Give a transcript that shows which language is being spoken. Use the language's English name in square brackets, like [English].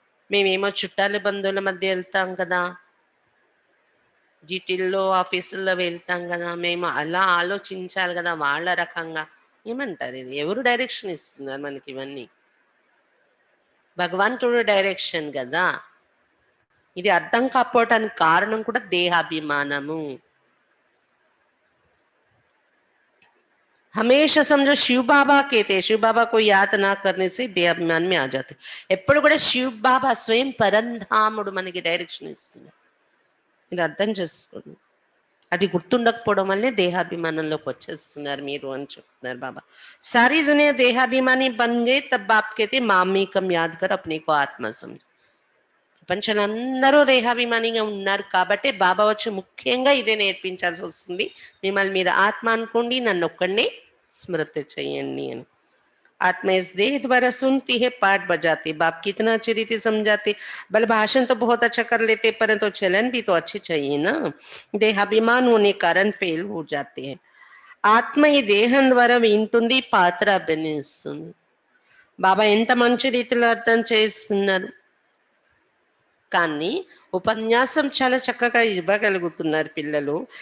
[Telugu] మేమేమో చుట్టాల బంధువుల మధ్య వెళ్తాం కదా, జీటీల్లో ఆఫీసుల్లో వెళ్తాం కదా, మేము అలా ఆలోచించాలి కదా వాళ్ళ రకంగా. ఏమంటారు ఇది? ఎవరు డైరెక్షన్ ఇస్తున్నారు మనకి? ఇవన్నీ భగవంతుడు డైరెక్షన్ కదా. ఇది అర్థం కాకపోవటానికి కారణం కూడా దేహాభిమానము. [Hindi] हमेशा समझो शिव बाबा कहते हैं, शिव बाबा को याद ना करने से देहाभिमान में आ जाते. [Telugu] ఎప్పుడు కూడా శివ్ బాబా స్వయం పరంధాముడు మనకి డైరెక్షన్ ఇస్తున్నారు. ఇది అర్థం చేసుకోండి. అది గుర్తుండకపోవడం వల్లే దేహాభిమానంలోకి వచ్చేస్తున్నారు మీరు అని చెప్తున్నారు బాబా. [Hindi] सारी दुनिया देहाभिमानी बन गए तब बाप कहते मामेकम याद कर अपने को आत्मा समझ. [Telugu] ప్రపంచంలో అందరూ దేహాభిమానిగా ఉన్నారు కాబట్టి బాబా వచ్చి ముఖ్యంగా ఇదే నేర్పించాల్సి వస్తుంది. మిమ్మల్ని మీరు ఆత్మ అనుకోండి, నన్ను ఒక్కడినే స్మృతి చేయండి అని. [Hindi] आत्मा इस देह द्वारा सुनती है, पाठ बजाती। बाप कितना अच्छी रीति समझाते, भले भाषण तो बहुत अच्छा कर लेते परंतु चलन भी तो अच्छी चाहिए ना। देहाभिमान होने कारण फेल हो जाते हैं। [Telugu] ఆత్మ ఈ దేహం ద్వారా వింటుంది, పాత్ర అభినయిస్తుంది. బాబా ఎంత మంచి రీతిలో అర్థం చేస్తున్నారు. కానీ ఉపన్యాసం చాలా చక్కగా ఇవ్వగలుగుతున్నారు పిల్లలు.